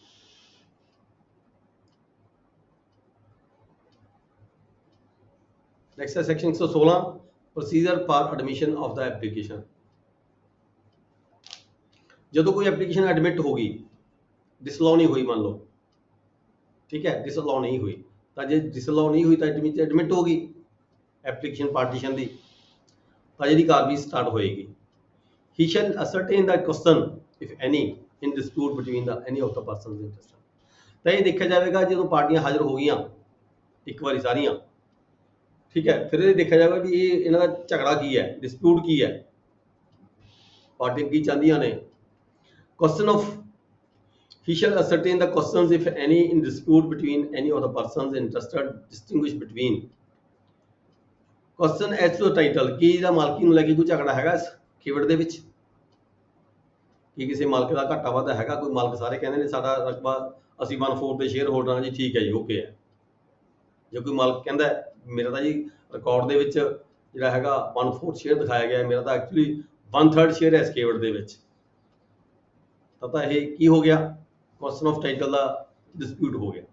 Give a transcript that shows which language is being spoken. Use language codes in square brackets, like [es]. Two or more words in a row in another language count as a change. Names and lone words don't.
[en] ਨੈਕਸਟ ਹੈ section 116 procedure for admission of the application. [pa] ਜਦੋਂ ਕੋਈ [en] application admit [pa] ਹੋ ਗਈ, ਡਿਸਅਲਾਉ ਨਹੀਂ ਹੋਈ, ਮੰਨ ਲਓ, ਠੀਕ ਹੈ, ਡਿਸਅਲਾਉ ਨਹੀਂ ਹੋਈ, ਤਾਂ ਜੇ ਡਿਸਅਲਾਉ ਨਹੀਂ ਹੋਈ ਤਾਂ ਐਡਮਿਟ ਹੋ ਗਈ [en] application partition [pa] ਦੀ, ਤਾਂ ਜਿਹੜੀ ਕਾਰਵਾਈ ਸਟਾਰਟ ਹੋਏਗੀ। [en] he shall ascertain the question if any in dispute between the any of the persons interested, [pa] ਤਾਂ ਇਹ ਦੇਖਿਆ ਜਾਵੇਗਾ ਜਦੋਂ ਪਾਰਟੀਆਂ ਹਾਜ਼ਰ ਹੋ ਗਈਆਂ ਇੱਕ ਵਾਰੀ ਸਾਰੀਆਂ, ਠੀਕ ਹੈ, ਫਿਰ ਇਹ ਦੇਖਿਆ ਜਾਵੇਗਾ ਵੀ ਇਹ ਇਹਨਾਂ ਦਾ ਝਗੜਾ ਕੀ ਹੈ, ਡਿਸਪਿਊਟ ਕੀ ਹੈ, ਪਾਰਟੀਆਂ ਕੀ ਚਾਹੁੰਦੀਆਂ ਨੇ। [en] question of he shall ascertain the questions if any in dispute between any of the persons interested, distinguish between question as to title, [pa] ਕੀ ਇਹਦਾ ਮਾਲਕੀ ਨੂੰ ਲੈ ਕੇ ਕੋਈ ਝਗੜਾ ਹੈਗਾ ਇਸ ਖੇਵੜ ਦੇ ਵਿੱਚ, ਕੀ ਕਿਸੇ ਮਾਲਕ ਦਾ ਘਾਟਾ ਵਾਧਾ ਹੈਗਾ, ਕੋਈ ਮਾਲਕ ਸਾਰੇ ਕਹਿੰਦੇ ਨੇ ਸਾਡਾ ਰਕਬਾ ਅਸੀਂ 1/4 ਦੇ [en] share holder [pa] ਹਾਂ ਜੀ, ਠੀਕ ਹੈ ਜੀ, ਓਕੇ ਹੈ, ਜੇ ਕੋਈ ਮਾਲਕ ਕਹਿੰਦਾ ਮੇਰਾ ਤਾਂ ਜੀ ਰਿਕਾਰਡ ਦੇ ਵਿੱਚ ਜਿਹੜਾ ਹੈਗਾ 1/4 ਸ਼ੇਅਰ ਦਿਖਾਇਆ ਗਿਆ, ਮੇਰਾ ਤਾਂ [en] actually 1/3 share [pa] ਹੈ ਸਕੇਵਟ ਦੇ ਵਿੱਚ, ਤਾਂ ਇਹ ਕੀ ਹੋ ਗਿਆ, [en] question of title [pa] ਦਾ ਡਿਸਪਿਊਟ ਹੋ ਗਿਆ।